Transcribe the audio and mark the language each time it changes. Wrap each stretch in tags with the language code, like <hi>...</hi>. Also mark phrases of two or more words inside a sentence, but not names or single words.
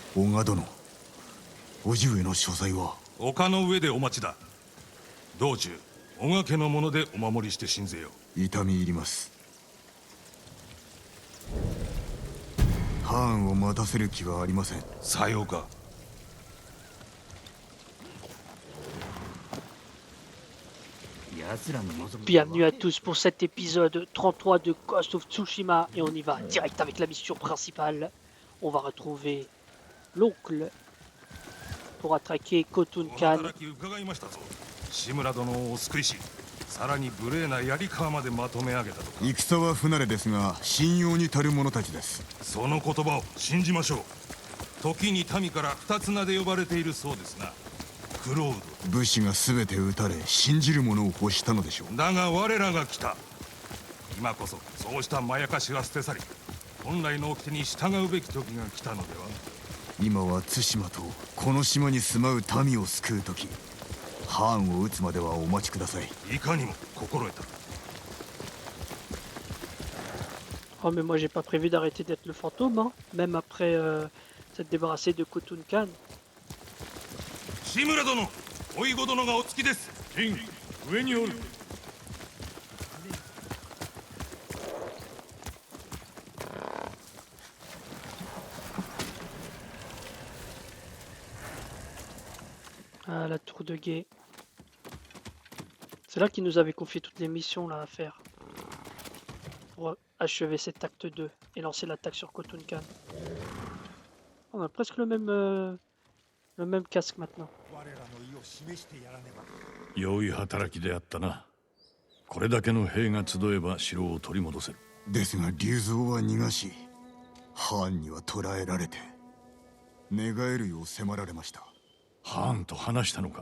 <ja>小賀殿、叔父上の所在は？丘の上でお待ちだ。道中小賀家のものでお守りして信ぜよ。痛み入ります。ハーンを待たせる気はありません。さようか。</ja> <fr>Bienvenue à tous pour cet épisode 33 de Ghost of Tsushima et on y va direct avec la mission principale. On va retrouver l'oncle pour attaquer Khotun Khan.</fr> <ja>志村殿をお救いし、さらに無礼な槍川までまとめ上げたとか。戦は不慣れですが信用に足る者たちです。その言葉を信じましょう。時に民から二つ名で呼ばれているそうですな。クロード。武士が全て撃たれ信じる者を欲したのでしょう。だが我らが来た。今こそそうしたまやかしは捨て去り、本来の掟に従うべき時が来たのでは。今は対馬とこの島に住まう民を救う時。ハーンを撃つまではお待ちください。いかにも心得た。</ja> <fr>Oh mais moi j'ai pas prévu d'arrêter d'être le fantôme, hein, même après s'être débarrassé de Khotun Khan.</fr> <ja>志村殿、おいご殿がお着きです。キング、上におる。</ja> <fr>Ah, la tour de guet. C'est là qu'il nous avait confié toutes les missions là à faire. Pour achever cet acte 2 et lancer l'attaque sur Khotun Khan. On a presque le même casque maintenant.</fr> <ja>良い働きであったな。これだけの兵が集えば城を取り戻せる。ですが竜蔵は逃がし、ハーンには捕らえられて寝返るよう迫られました。ハーンと話したのか？</ja>